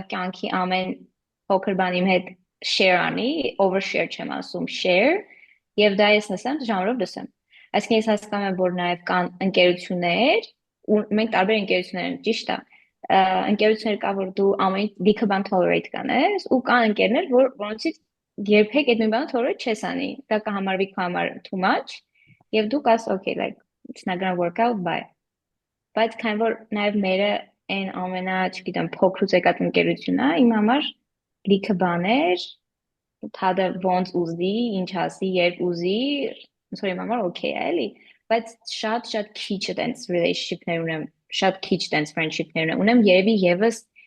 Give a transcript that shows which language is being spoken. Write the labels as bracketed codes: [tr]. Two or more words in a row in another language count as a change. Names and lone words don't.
[hy] կյանքի ամեն փոքր բան իմ հետ share անի, overshare չեմ ասում, share, եւ դա ես նսեմ ժանրով լսեմ։ Այսինքն ես հասկանում եմ, որ նաև կան ընկերություններ, ու մենք տարբեր ընկերություններ ենք, ճիշտ է, ընկերություններ կա, որ դու ամեն լիքը բան tolerate կանես, ու կան ընկերներ, որոնցից երբեք այդ նույն բանը tolerate չես անի։ Դա կհամարվի քո համար [en] too much, [hy] եւ դու կաս [en] okay, like it's not gonna work out, bye։ [hy] Բայց քան որ նաև մերը այն ամենա, չգիտեմ, փոքրուց եկած ընկերությունն է, իմ համար լիքը բաներ, թադը ոնց ուզի, ինչ ասի, երբ ուզի, ոնց որ իմ համար okay է, էլի, բայց շատ քիչ է տենց relationship-ներ ունեմ, շատ քիչ տենց friendship-ներ ունեմ, երևի եւս